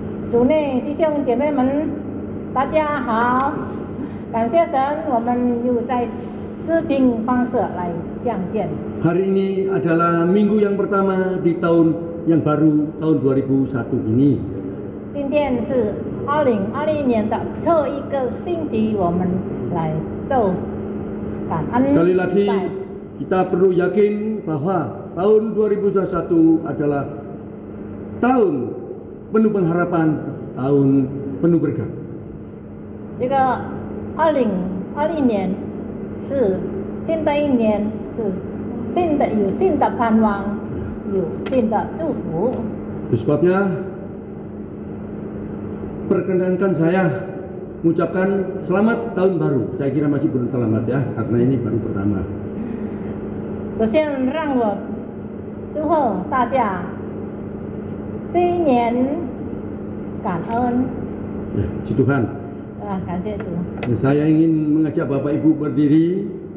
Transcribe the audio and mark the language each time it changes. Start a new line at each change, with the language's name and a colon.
Chinese: 主内弟兄姐妹们，大家好！感谢神，我们又在视频方式来相见。
Indonesian: Hari ini adalah minggu yang pertama di tahun yang baru, tahun 2001 ini.
Chinese: 今天是2020年的头一个星期，我们来做感恩。
Indonesian: Sekali lagi kita perlu yakin bahwa tahun 2021 adalah tahun penuh pengharapan, tahun penuh berkat.
Chinese: 这个2020年是新的一年，是有新的盼望，有新的祝福。
Indonesian: Itu sebabnya perkenankan saya mengucapkan selamat tahun baru. Saya kira masih belum terlambat ya, karena ini baru pertama.
Chinese: 首先让我祝贺大家新年感恩。
Indonesian: Ya, puji Tuhan.
Chinese: 感谢主。
Indonesian: Saya ingin mengajak Bapak Ibu berdiri.